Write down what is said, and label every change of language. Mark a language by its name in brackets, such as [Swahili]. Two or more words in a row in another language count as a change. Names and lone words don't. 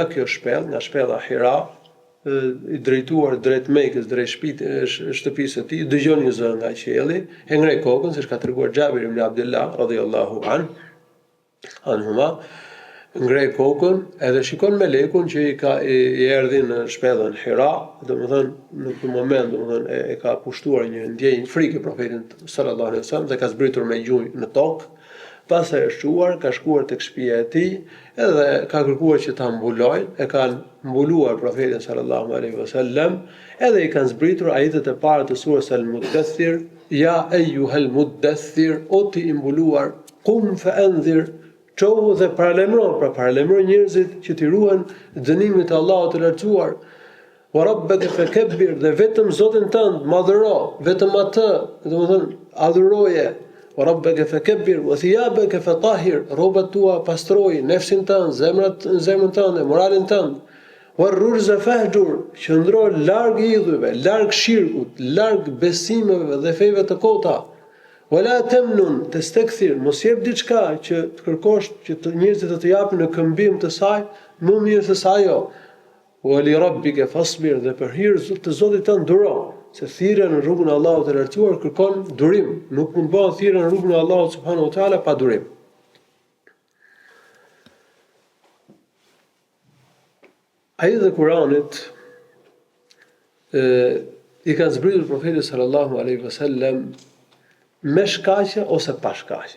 [Albanian] kjo shpellë, nga shpella Hira, i drejtuar drejt Mekës, drejt shtëpisë së tij, dëgjon një zë nga qielli, e ngrej kokën, siç ka treguar Xhabir ibn Abdullah [Arabic] رضي الله عنهما, [Albanian] ngrej kokën edhe shikon melekun që i erdhi në shpellën Hira, domethënë në këtë moment e ka kushtuar një ndjenjë frikë profetin [Arabic] صلى الله عليه وسلم [Albanian] dhe ka zbritur me gjunjë në tokë. Pas e shquar, ka shkuar tek shtëpia e tij edhe ka kërkuar që ta mbulojnë, e kanë mbuluar profetin [Arabic] صلى الله عليه وسلم, [Albanian] edhe i kanë zbritur ajetet e para të surës Al-Muddathir, [Arabic] يا أيها المدثر, [Albanian] o ti i mbuluar, [Arabic] قم فأنذر, [Albanian] çohu dhe paralemron njerëzit që t'i ruhen dënimit të Allahut të lartësuar. [Arabic] وربك فكبر, [Albanian] dhe vetëm Zotin tënd madhëro, vetëm atë, domethënë adhuroje. [Arabic] وربك فكبر وثيابك فطهر, [Albanian] rrobat tua pastroj, nefsin tënd, zemrën tënde, moralin tënd. [Arabic] والرجز فاهجر, [Albanian] qëndro larg idhujve, larg shirkut, larg besimeve dhe feve të kota. [Arabic] ولا تمنن تستكثر, [Albanian] mos jep diçka që të kërkosh që njerëzit të japin në këmbim të saj, më mirë se sa ajo. [Arabic] ولربك فاصبر, [Albanian] dhe për hir të Zotit tënd duro, se thirrja në rrugën e Allahut të lartësuar kërkon durim, nuk mund bëhet thirrja në rrugën e Allahut [Arabic] سبحانه وتعالى [Albanian] pa durim. Ajetet e Kuranit i kanë zbritur profetit [Arabic] صلى الله عليه وسلم [Albanian] me shkaqe ose pa shkaqe.